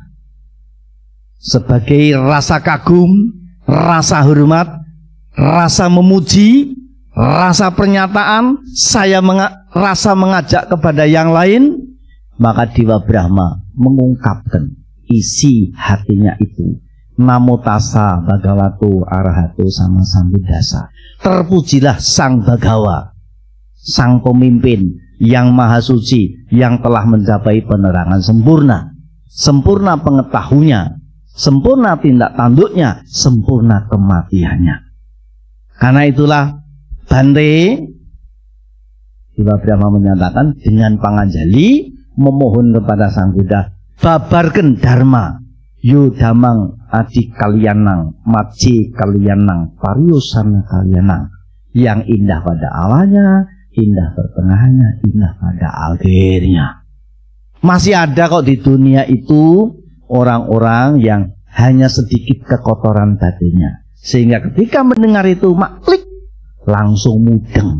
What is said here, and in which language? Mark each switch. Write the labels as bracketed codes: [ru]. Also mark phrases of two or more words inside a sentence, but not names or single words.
[id] Sebagai rasa kagum, rasa hormat, rasa memuji, rasa pernyataan, rasa mengajak kepada yang lain, maka Dewa Brahma mengungkapkan isi hatinya itu. [pi] Namo tassa bhagavato arahato sama sambuddhassa. [id] Terpujilah Sang Bhagawa, Sang Pemimpin yang maha suci, yang telah mencapai penerangan sempurna. Sempurna pengetahuannya, sempurna tindak tanduknya, sempurna kematiannya. Karena itulah Bante, Dewa Brahma menyatakan dengan panganjali memohon kepada Sang Buddha, babarkan dharma, [pi] yo damang adi kalianang, maci kalianang, pariusana kalianang, [id] yang indah pada awalnya, indah pertengahannya, indah pada akhirnya. Masih ada kok di dunia itu orang-orang yang hanya sedikit kekotoran batinnya, sehingga ketika mendengar itu maklik langsung mudeng.